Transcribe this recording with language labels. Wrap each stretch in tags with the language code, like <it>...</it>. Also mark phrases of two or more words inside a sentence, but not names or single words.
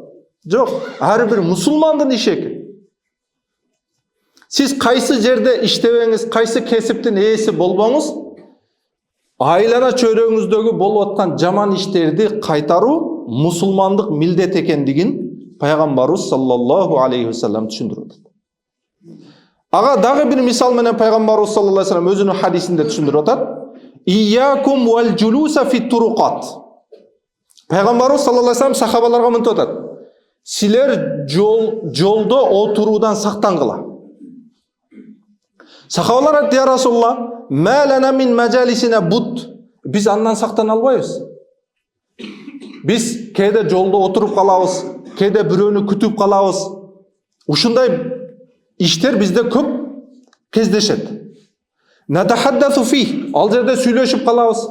<ky>Жок, ар бир мусулмандын иши экен. Сиз кайсы жерде иштебеңиз, кайсы кесиптин ээси болбоңуз, айлана чөйрөңүздөгү болуп аткан жаман иштерди кайтаруу мусулмандык милдет экендигин пайгамбарыбыз</ky> <ar>صلى الله عليه وسلم</ar> <ky>түшүндүрүп атат. Ага дагы бир мисал менен пайгамбарыбыз</ky> <ar>صلى الله عليه وسلم</ar> <ky>өзүнүн хадисинде түшүндүрүп атат.</ky> <ar>إياكم والجلوس في الطرقات.</ar> <ky>Пайгамбарыбыз</ky> <ar>صلى الله عليه وسلم</ar> <ky>сахабаларга мынтип атат. Силер жолдо отуруудан сактангыла. Сахабалар айтты:</ky> <ar>"يا رسول الله ما لنا من مجالسنا بد."</ar> <ky>Биз андан сактана албайбыз. Биз кээде жолдо отуруп калабыз, кээде бирөөнү күтүп калабыз. Ушундай иштер бизде көп кездешет.</ky> <ar>نتحدث في,</ar> <ky>ал жерде сүйлөшүп калабыз.</ky>